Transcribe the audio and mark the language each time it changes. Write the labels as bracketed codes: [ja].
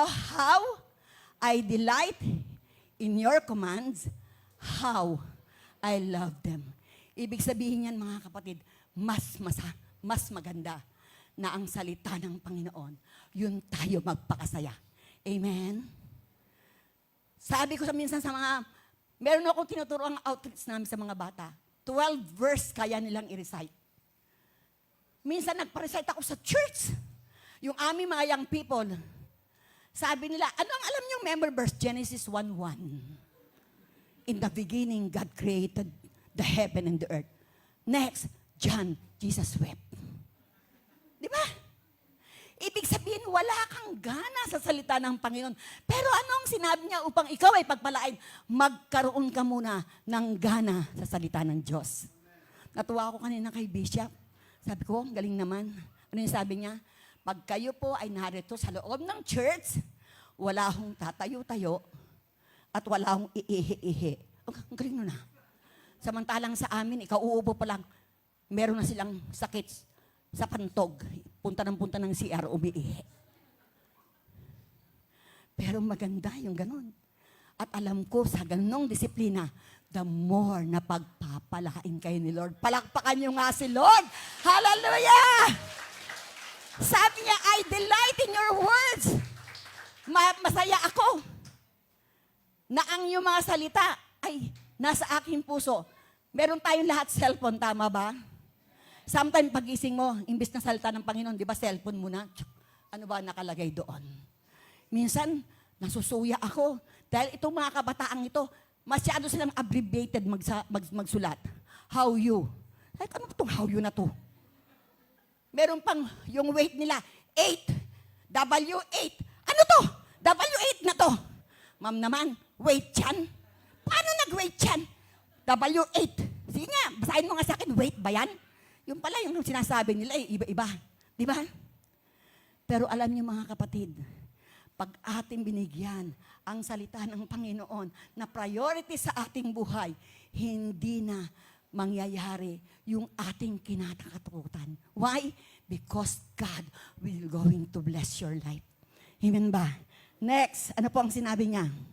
[en] How I delight in your commands, how I love them. [tl] Ibig sabihin yan, mga kapatid, mas maganda na ang salita ng Panginoon, yun tayo magpakasaya. Amen? Sabi ko minsan sa mga, meron akong tinuturo ang outreach namin sa mga bata. 12 verse kaya nilang i-recite. Minsan nagpa-recite ako sa church. Yung aming mga young people, sabi nila, ano ang alam niyong member verse? [en] Genesis 1:1. In the beginning, God created the heaven and the earth. Next, John, Jesus wept. [tl] Di ba? Ibig sabihin, wala kang gana sa salita ng Panginoon. Pero anong sinabi niya upang ikaw ay pagpalain? Magkaroon ka muna ng gana sa salita ng Diyos. Natuwa ako kanina kay Bishop. Sabi ko, galing naman. Ano yung sabi niya? Pag kayo po ay narito sa loob ng church, wala akong tatayo-tayo, at wala akong iihi-ihi. Ang galing nun ah. Samantalang sa amin, ikaw uubo pa lang, meron na silang sakit sa pantog. Punta ng CR, umiihi. Pero maganda yung ganun. At alam ko, sa ganung disiplina, [en] the more [tl] na pagpapalain kayo ni Lord. Palakpakan nyo nga si Lord. Hallelujah! Sabi niya, [en] I delight in your words. [tl] Masaya ako na ang iyong mga salita ay nasa aking puso. Meron tayong lahat cellphone, tama ba? Sometimes pagising mo, imbis na salita ng Panginoon, di ba cellphone muna? Ano ba nakalagay doon? Minsan, nasusuya ako. Dahil itong mga kabataang ito, masyado silang abbreviated magsulat. How you? Like, ano itong how you na to? Meron pang yung weight nila, 8. W8. Ano to? W8 na to. Ma'am naman, weight yan. Paano nag-weight yan? W8. Sige nga, basahin mo nga sa akin, weight ba yan? Yung pala, yung sinasabi nila, iba-iba. Di ba? Pero alam niyo mga kapatid, pag ating binigyan ang salita ng Panginoon na priority sa ating buhay, hindi na mangyayari yung ating kinatatakutan. [en] Why? Because God will going to bless your life. [tl] Amen ba? Next, ano po ang sinabi niya?